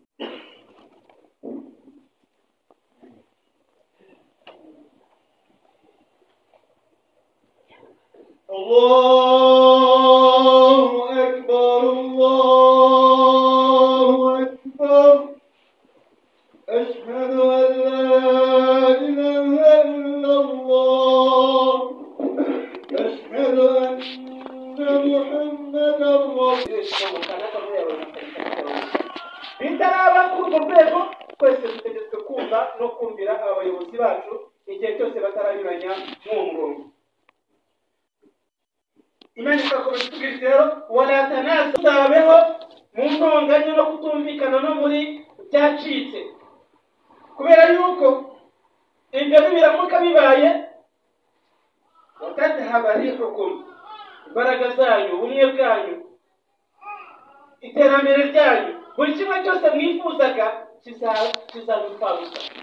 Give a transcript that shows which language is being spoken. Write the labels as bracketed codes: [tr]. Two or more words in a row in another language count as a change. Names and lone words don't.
[ar] الله أكبر الله أكبر. أشهد أن لا إله إلا الله. أشهد أن محمدا رسول الله. [rw] bitaraba kuri urwo rwego twese dutegetswe kumva no kumvira abayobozi bacu igihe cyose bataranyuranya n'uwo murongo. Imana ikakomeza itubwira rero [ar] ولا تنازعوا, [rw] tuzabeho mu ntonganya no kutumvikana no muri byacitse, kubera yuko ibyo biramuka bibaye [ar] وتذهب ريحكم, [rw] imbaraga zanyu, ubumwe bwanyu, iterambere ryanyu, buri kimwe cyose mwifuzaga kizabipfabusa.